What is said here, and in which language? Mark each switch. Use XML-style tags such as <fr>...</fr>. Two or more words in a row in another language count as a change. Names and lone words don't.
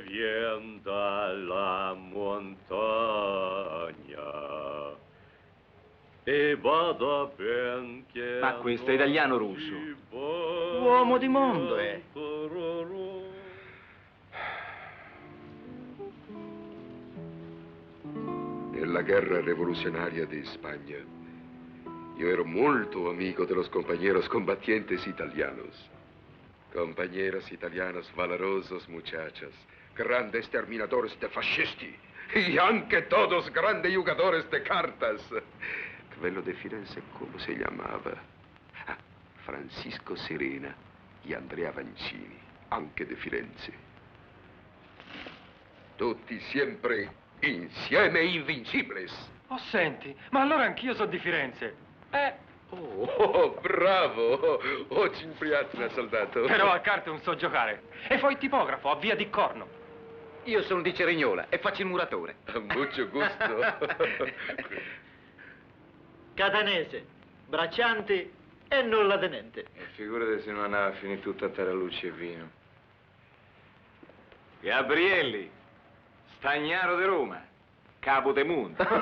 <it>Vien dalla montagna e vada ben che... Ma questo è italiano o russo? Uomo di mondo, Nella guerra rivoluzionaria di Spagna,</it> <es>yo era molto amigo de los compañeros combatientes italianos. Compañeros italianos valerosos muchachos, grandes terminadores de fascisti y anche todos grandes jugadores de cartas.</es> <it>Quello de Firenze, come si chiamava? Ah, Francisco Serena e Andrea Vancini, anche de Firenze. Tutti sempre insieme invincibles. Oh, senti, ma allora anch'io sono di Firenze. Oh, bravo!</it> <ru>Очень приятно,</ru> <it>soldato. Però a carte non so giocare. E poi tipografo a Via di Corno. Io sono di Cerignola e faccio il muratore.</it> <es>Mucho gusto.</es> <it>Catanese, bracciante e nullatenente. Figurate se non andava a finire tutto a tarallucci e vino. Gabrielli, Stagnaro di Roma, capo de mondo.</it>